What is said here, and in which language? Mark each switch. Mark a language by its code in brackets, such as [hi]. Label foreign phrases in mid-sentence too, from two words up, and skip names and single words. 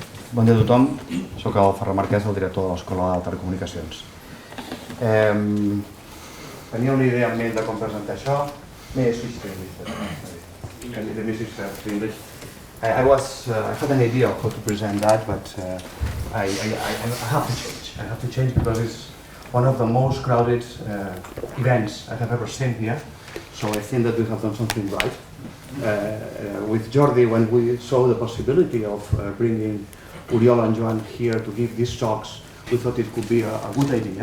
[ca] Bon dia a tothom, soc el Ferran Marquès, el director de l'Escola de Telecomunicacions. Tenia una idea en ment de com presentar això. [en] May I switch to English? Let me switch to English. I had an idea of how to present that, but I have to change. I have to change because it's one of the most crowded events I have ever seen here. So I think that we have done something right. With Jordi, when we saw the possibility of bringing Uriol and Joan here to give these talks, we thought it could be a good idea.